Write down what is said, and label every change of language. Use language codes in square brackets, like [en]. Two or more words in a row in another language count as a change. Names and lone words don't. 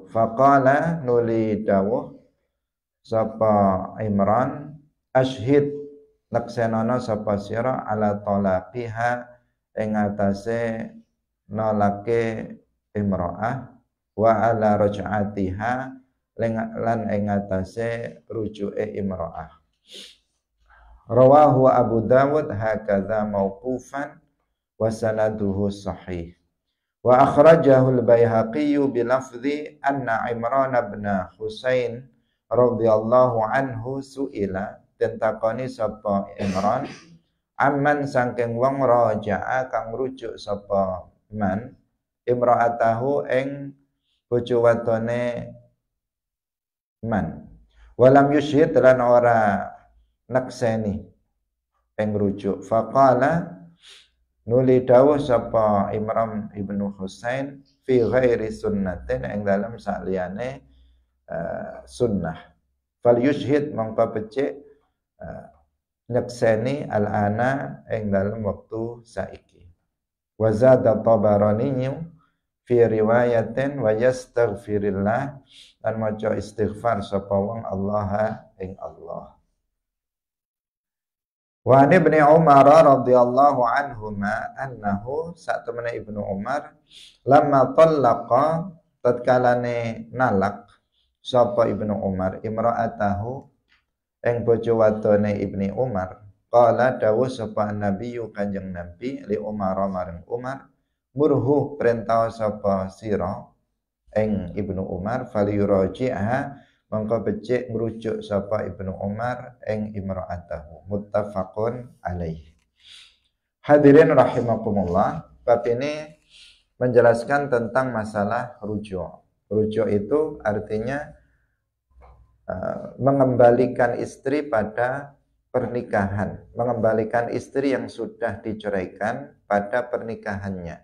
[jv] Faqala nuli dawuh sapa Imran, ashhid neksenono sapa sira [ar] على طلاقها [jv] ing atase nolake imro'ah [ar] وعلى رجعتها [jv] lan ing atase rujuke imro'ah. [ar] رواه أبو داود هكذا موقوفا وسنده صحيح. وأخرجه البيهقي بلفظ أن عمران بن حصين رضي الله عنه سئل [jv] tentakoni sapa [ar] Imran amman [jv] saking wong [ar] raja'a [jv] kang rujuk sapa [ar] من امرأته [jv] ing bojo wadone [ar] من ولم يشهد [jv] lan ora nakseni ing rujuk faqala nuli dawuh sapa Imran ibnu Husain [ar] في غير سنة [jv] ing dalam sakliyane sunnah [ar] فليشهد [jv] mongko becik nyekseni al-ana ing dalam waktu saiki [ar] وزاد الطبراني في رواية ويستغفر الله [jv] dan maca istighfar sapa wong Allah ing Allah. [ar] وعن ابن عمر رضي الله عنهما أنه [jv] sak temene [ar] Ibnu Umar لما طلق [jv] tatkalane nalak sapa Ibnu Umar imra'atahu ing bojo wadone Ibnu Umar qala dawuh sapa nabiyyu kanjeng Nabi li Umar marang Umar murhu perintah sapa sira ing Ibnu Umar falyuraji'ha mongko becik merujuk sapa Ibnu Umar ing [ar] امرأته متفق عليه. [id] Hadirin rahimakumullah, bab ini menjelaskan tentang masalah rujuk. Rujuk itu artinya mengembalikan istri pada pernikahan, mengembalikan istri yang sudah diceraikan pada pernikahannya.